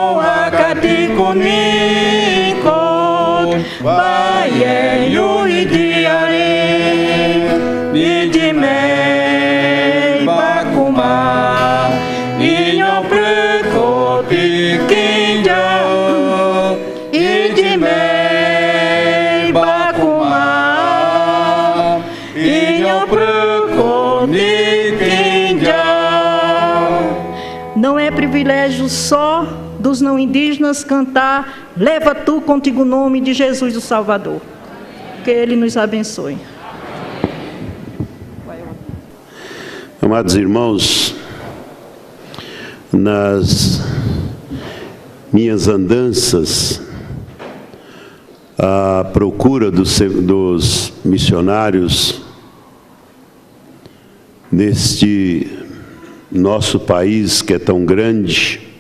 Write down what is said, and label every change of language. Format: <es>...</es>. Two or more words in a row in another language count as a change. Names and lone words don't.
<pt>kunikot baye yu idiare idimei bakuma inyo prekoti kinja idimei bakuma inyo prekoti kinja. Não é privilégio só dos não indígenas cantar "Leva tu contigo o nome de Jesus o Salvador". Que Ele nos abençoe. Amados irmãos, nas minhas andanças à procura dos missionários neste nosso país que é tão grande,</pt>